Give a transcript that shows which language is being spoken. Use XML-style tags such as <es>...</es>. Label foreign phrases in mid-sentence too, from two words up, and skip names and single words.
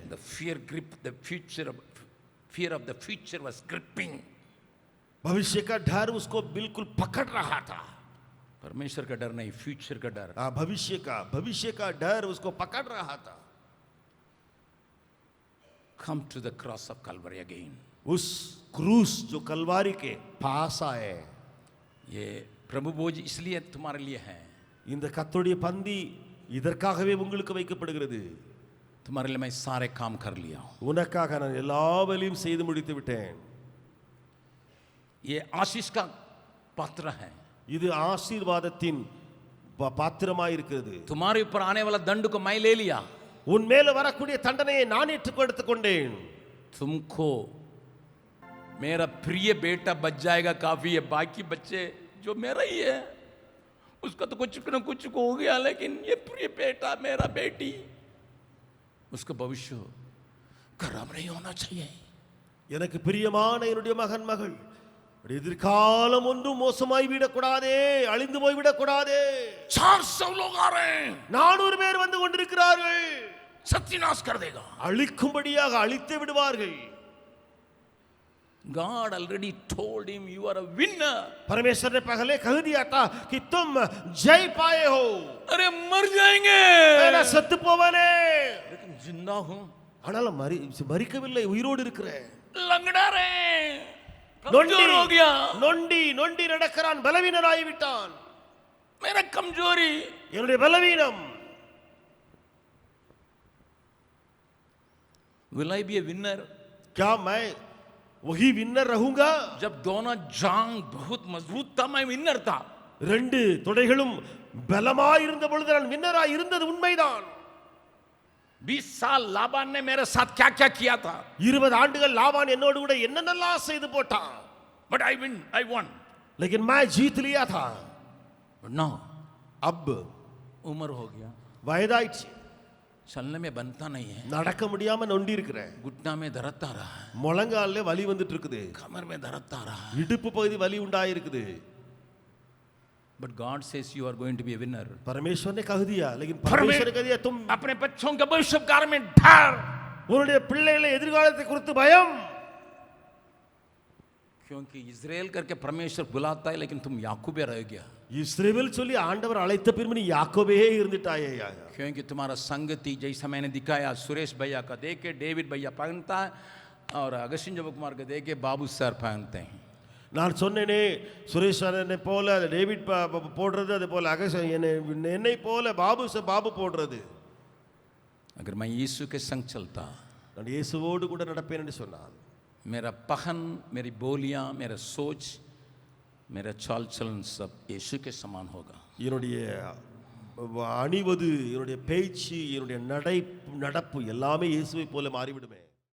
<en>The fear of the future was gripping.</en> <hi>भविष्य का डर उसको बिल्कुल पकड़ रहा था. परमेश्वर का डर नहीं, फ्यूचर का डर. भविष्य का डर उसको पकड़ रहा था.</hi> <en>Come to the cross of Calvary again.</en> <hi>उस क्रूस जो कलवारी के पास आए. ये प्रभु भोज इसलिए तुम्हारे लिए है.</hi> <ta>இந்த கர்த்தருடைய பந்தி இதற்காகவே உங்களுக்கு வைக்கப்படுகிறது.</ta> <hi>तुम्हारे लिए मैं सारे काम कर लिया.</hi> <ta>உனக்காக நான் எல்லா வேலையும் செய்து முடித்து விட்டேன்.</ta> <hi>ये आशीष का पात्र है.</hi> <ta>இது ஆசீர்வாதத்தின் பாத்திரமாய் இருக்கிறது.</ta> <hi>तुम्हारे ऊपर आने वाला दंड को मैं ले लिया.</hi> <ta>உன் மேல வரக்கூடிய தண்டனையை நான் ஏற்றுக்கொடுத்துக் கொண்டேன்.</ta> <hi>तुमको मेरा प्रिय बेटा बच जाएगा काफी है. बाकी बच्चे जो मेरा ही है उसका तो कुछ न कुछ हो गया, लेकिन ये प्रिय बेटा मेरा बेटी उसका भविष्य खराब नहीं होना चाहिए.</hi> <ta>எனக்கு பிரியமான என்னுடைய மகன் மகள் எதிர்காலம் ஒன்றும் மோசமாய் விடக்கூடாதே, அழிந்து போய் விடக்கூடாதே.</ta> <hi>400 लोग आ रहे हैं.</hi> <ta>400 பேர் வந்து கொண்டிருக்கிறார்கள்.</ta> <hi>सत्यानाश कर देगा.</hi> <ta>அழிக்கும்படியாக அழித்து விடுவார்கள்.</ta> <en>God already told him you are a winner.</en> <hi>परमेश्वर ने पहले कह दिया था कि तुम जय पाए हो. अरे मर जाएंगे. मैं सत्य போவனே. लेकिन जिंदा हूं.</hi> <ta>ஆனாலும் மரிக்கவில்லை, உயிரோடு இருக்கிறேன்.</ta> <hi>लंगड़ा रहे. कमजोर हो गया.</hi> <ta>நொண்டி நடக்கிறான், பலவீனனாகி விட்டான்.</ta> <hi>मेरा कमजोरी,</hi> <ta>என்னுடைய பலவீனம்.</ta> <en>Will I be a winner?</en> <hi>क्या मैं वही विनर रहूंगा? जब दोनों जांग बहुत मजबूत था मैं विनर था.</hi> <ta>ரெண்டு தொடைகளும் பலமாய் இருந்த பொழுது நான் வின்னராய் இருந்தது உண்மைதான்.</ta> <hi>20 साल लाबान ने मेरे साथ क्या क्या किया था,</hi> <ta>20 ஆண்டுகள் லாபான் என்னோடு கூட என்னென்னலாம் செய்து போட்டான்.</ta> <en>but I won.</en> <hi>लेकिन मैं जीत लिया था.</hi> <en>But now</en> <hi>अब उम्र हो गया,</hi> <ta>வயதாயிடுச்சு,</ta> <hi>चलने में बनता नहीं है,</hi> <ta>நடக்க முடியாம நொண்டி இருக்கிறேன்.</ta> <hi>घुटना में दर्द आ रहा है,</hi> <ta>முழங்கால்ல வலி வந்துட்டு இருக்குது,</ta> <hi>कमर में दर्द आ रहा है.</hi> <ta>இடுப்பு பகுதி வலி உண்டாயிருக்குது.</ta> <en>But God says you are going to be a winner.</en> <hi>परमेश्वर ने कह दिया, लेकिन परमेश्वर ने कह दिया तुम अपने बच्चों के भविष्य काल में डर,</hi> <ta>உன்னுடைய பிள்ளைகளை எதிர்காலத்தை குறித்து பயம்.</ta> <hi>क्योंकि इजराइल करके परमेश्वर बुलाता है, लेकिन तुम याकूबे रह गया.</hi> <ta>இஸ்ரவேல் சொல்லி ஆண்டவர் அழைத்த பின்பு நீ யாக்கோபே இருந்துட்டாயே.</ta> <hi>क्योंकि तुम्हारा संगति जैसा मैंने दिखाया, सुरेश भैया का देख के डेविड भैया पहनता है, और अगस्टिन जब कुमार का देख के बाबू सर पहनते हैं.</hi> <ta>நான் சொன்னேனே, சுரேஷ் அண்ணனை போல டேவிட் போடுறது, அது போல என்னை போல பாபு போடுறது.</ta> <hi>अगर मैं यीशु के संग चलता,</hi> <ta>நான் இயேசுவோடு கூட நடப்பேன் என்று சொன்னான்.</ta> <hi>मेरा पहन, मेरी बोलियां, मेरा सोच, मेरा चाल चलन सब यीशु के समान होगा.</hi> <ta>என்னுடைய அணிவது, என்னுடைய பேச்சு, என்னுடைய நடப்பு எல்லாமே இயேசுவை போல மாறிவிடுமே.</ta>